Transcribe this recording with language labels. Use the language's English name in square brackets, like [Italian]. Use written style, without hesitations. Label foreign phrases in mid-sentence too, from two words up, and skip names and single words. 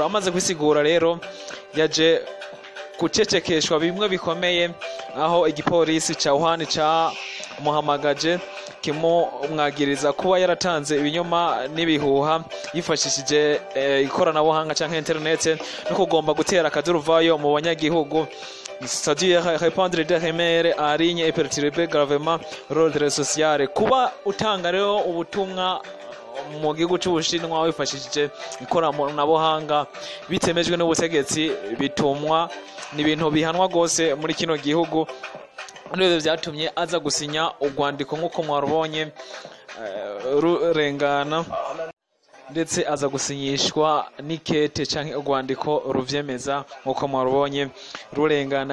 [Rundi] Amaze kwisigura rero yaje gucecekeshwa bimwe bikomeye, aho igipolisi ca Wuhan ca muhamagaje kimumwagiriza kuba yaratanze ibinyoma n'ibihuha yifashishije ikoranabuhanga canke internet, no kugomba gutera akaduruvayo mu banyagihugu, [French] c'est-à-dire répandre des rumeurs en ligne et perturber gravement l'ordre social. [Rundi] Kuba utanga rero ubutumwa mu gihugu c'Ubushinwa wifashishije ikoranabuhanga bitemejwe n'ubutegetsi bitumwa ni ibintu bihanwa gose muri kino gihugu. Nibyo byatumye aza gusinya urwandiko nk'uko mwarubonye rurengana, ndetse aza gusinyishwa n'ikete canke urwandiko ruvyemeza nk'uko mwarubonye rurengana.